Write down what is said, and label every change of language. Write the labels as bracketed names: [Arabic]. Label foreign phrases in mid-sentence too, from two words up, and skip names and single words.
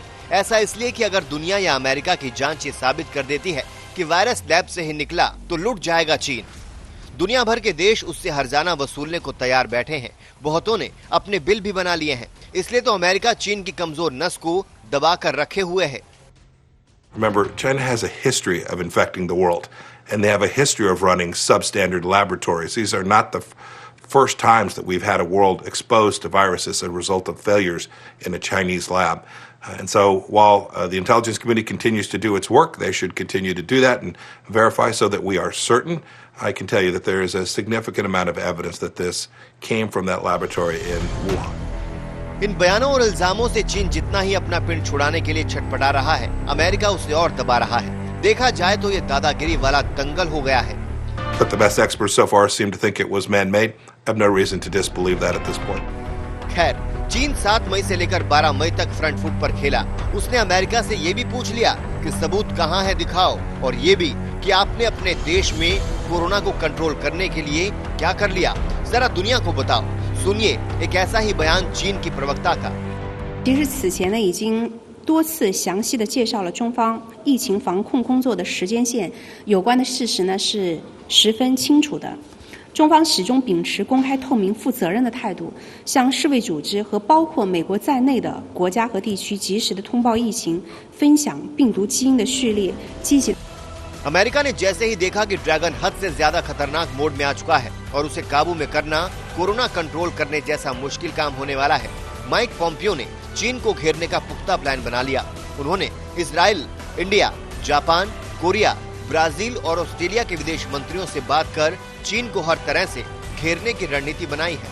[Hindi] ऐसा इसलिए कि अगर दुनिया या अमेरिका की जांच ये साबित कर देती है कि वायरस लैब से ही निकला तो लुट जाएगा चीन। दुनिया भर के देश उससे हर्जाना वसूलने को तैयार बैठे हैं। बहुतों ने अपने बिल भी बना लिए हैं। इसलिए तो अमेरिका चीन की कमजोर नस को दबा कर रखे हुए है। [English] Remember, China has a history of infecting the world, and they have a history of running substandard laboratories. These are not the first times that we've had a world exposed to viruses as a result of failures in a Chinese lab. And so while the intelligence community continues to do its work, they should continue to do that and verify so that we are certain. I can tell you that there is a significant amount of evidence that this came from that laboratory in Wuhan. [Hindi] इन बयानों और इल्जामों से चीन जितना ही अपना पिंड छुड़ाने के लिए छटपटा रहा है, अमेरिका उसे और दबा रहा है। देखा जाए तो ये दादागिरी वाला दंगल हो गया है। [English] But the best experts so far seem to think it was man-made. I have no reason to disbelieve that at this point. [Hindi] खैर, चीन 7 मई से लेकर 12 मई तक [English] front foot [Hindi] पर खेला। उसने अमेरिका से ये भी पूछ लिया कि सबूत कहाँ है दिखाओ, और ये भी कि आपने अपने देश में कोरोना को कंट्रोल करने के लिए क्या कर लिया, जरा दुनिया को बताओ। सुनिए एक ऐसा ही बयान चीन की प्रवक्ता का। [Chinese] 其实此前呢已经多次详细的介绍了中方疫情防控工作的时间线，有关的事实呢是十分清楚的。中方始终秉持公开、透明、负责任的态度，向世卫组织和包括美国在内的国家和地区及时的通报疫情，分享病毒基因的序列，积极。 [Hindi] अमेरिका ने जैसे ही देखा कि ड्रैगन हद से ज्यादा खतरनाक मोड में आ चुका है और उसे काबू में करना [English] corona control [Hindi] करने जैसा मुश्किल काम होने वाला है, माइक पॉम्पियो ने चीन को घेरने का पुख्ता प्लान बना लिया। उन्होंने इजराइल, इंडिया, जापान, कोरिया, ब्राजील और ऑस्ट्रेलिया के विदेश मंत्रियों से बात कर चीन को हर तरह से घेरने की रणनीति बनाई है।